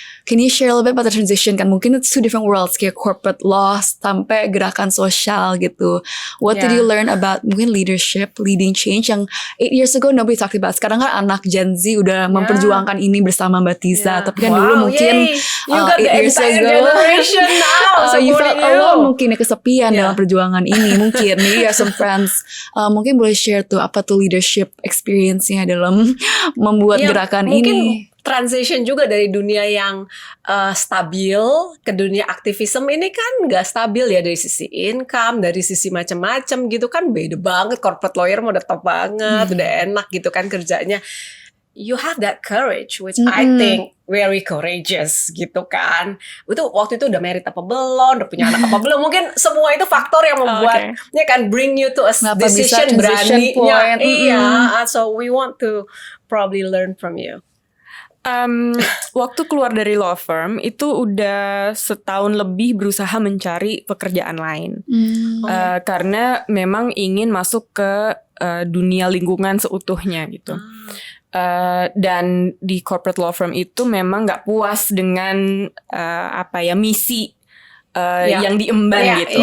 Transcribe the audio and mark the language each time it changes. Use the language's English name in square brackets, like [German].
[English] Can you share a little bit about the transition [Indonesian] kan? Mungkin [English] it's two different worlds, kayak corporate law [Indonesian] sampai gerakan sosial gitu. [English] What did you learn about [Indonesian] mungkin [English] leadership, leading change yang 8 years ago nobody talked about. [Indonesian] Sekarang kan anak Gen Z udah memperjuangkan ini bersama Mbak Tiza. Tapi kan dulu mungkin [English] 8 years ago you felt alone [Indonesian] mungkin ya, kesepian dalam perjuangan ini. [English] Mungkin maybe you have some friends. [Indonesian] Mungkin boleh share tuh apa tuh leadership experience-nya dalam membuat gerakan ini. transition juga dari dunia yang stabil ke dunia aktivisme ini kan nggak stabil ya, dari sisi income, dari sisi macam-macam gitu kan, beda banget. Corporate lawyer mau udah top banget, udah enak gitu kan kerjanya. [English] You have that courage, which I think very courageous [Indonesian] gitu kan. Itu waktu itu udah married apa belum, udah punya anak apa belum, mungkin semua itu faktor yang membuat ya kan [English] bring you to a decision [Indonesian] beraninya. Iya, [English] so we want to probably learn from you. [Indonesian] Waktu keluar dari law firm itu udah setahun lebih berusaha mencari pekerjaan lain. Karena memang ingin masuk ke dunia lingkungan seutuhnya gitu. Dan di corporate law firm itu memang nggak puas dengan misi yang diemban gitu.